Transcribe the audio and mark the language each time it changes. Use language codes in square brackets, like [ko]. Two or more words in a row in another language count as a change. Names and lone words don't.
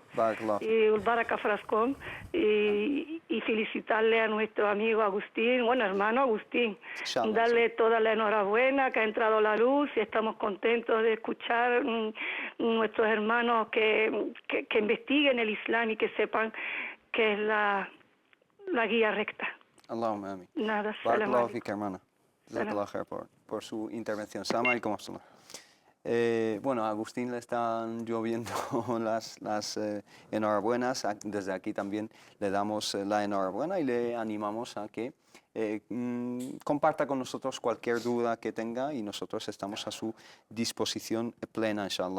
[es] Y Baraka Frascón, y felicitarle a nuestro amigo Agustín, bueno, hermano Agustín, darle toda la enhorabuena, que ha entrado la luz y estamos contentos de escuchar nuestros hermanos que investiguen el Islam y que sepan que es la guía recta. [ar] اللهم آمين. [es] Nada, [ar] بارك الله فيك, [es] hermana. [ar] جزاك الله خير [es] por su intervención. [ar] سلام عليكم. [es] Bueno, a Agustín le están lloviendo las enhorabuenas. Desde aquí también le damos la enhorabuena y le animamos a que comparta con nosotros cualquier duda que tenga y nosotros estamos a su disposición plena, inshallah.